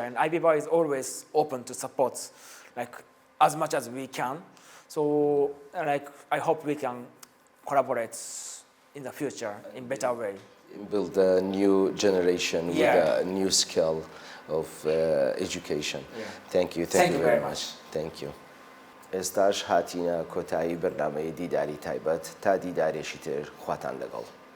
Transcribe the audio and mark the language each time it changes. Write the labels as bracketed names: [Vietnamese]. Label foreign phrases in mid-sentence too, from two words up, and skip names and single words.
[English] And IBY is always open to support, as much as we can. So, I hope we can collaborate in the future in better way. Build a new generation with a new skill of education. Yeah. Thank you very much. Thank you. [Central Kurdish] ئێستاش هاتینە کۆتایی بەرنامەی دیداری تایبەت تا دیدارێکی تر خواتان لەگەڵ.